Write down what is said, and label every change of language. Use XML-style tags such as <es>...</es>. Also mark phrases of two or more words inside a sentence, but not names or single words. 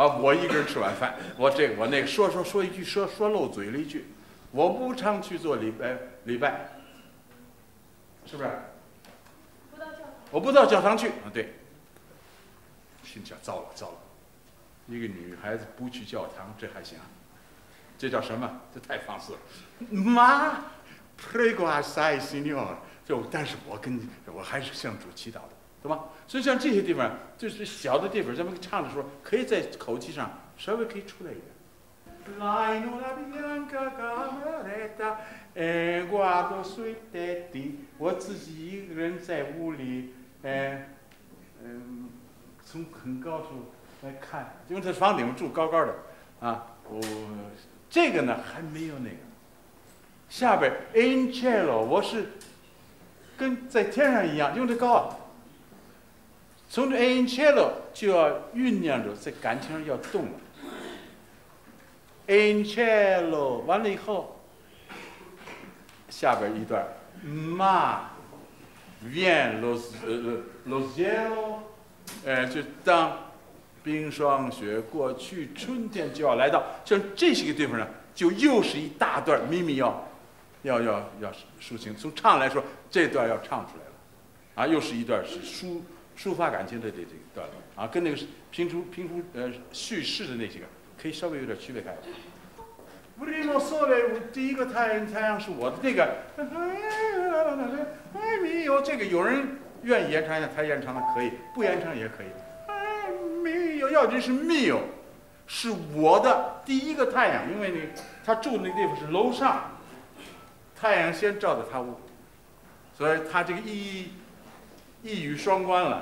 <zh>我一个人吃晚饭，我这个我那个说一句说漏嘴了一句，我不常去做礼拜，是不是？我不到教堂去啊，对。心想糟了，一个女孩子不去教堂，这还行？这叫什么？这太放肆了。妈 ，</zh> <it>prego assai signor，</it> <zh>但是我还是向主祈祷的。对吧？所以像这些地方，就是小的地方，咱们唱的时候，可以在口气上稍微可以出来一点。我自己一个人在屋里，从很高处来看，因为这房顶住高高的啊。这个呢还没有那个。下边</zh> <it>in cielo，</it> <zh>我是跟在天上一样，因为这高啊。从这</zh> <it>in cielo</it> <zh>就要酝酿着在感情上要动了。</zh> <it>in cielo</it> <zh>完了以后，下边一段</zh> <it>ma vien lo cielo，</it> <zh>就当冰霜雪过去，春天就要来到。像这些个地方呢，就又是一大段咪咪要抒情。从唱来说，这段要唱出来了，啊，又是一段是抒发感情的这个段落啊，跟那个评书叙事的那几个可以稍微有点区别开。</zh> <it>Primo sole，</it> <zh>第一个太阳是我的那个，哎咪哟，这个有人愿意延长一下，他延长的可以，不延长也可以。哎咪哟，要紧是咪哟，是我的第一个太阳，因为他住的那地方是楼上，太阳先照到他屋，所以他这个一语双关了。</zh>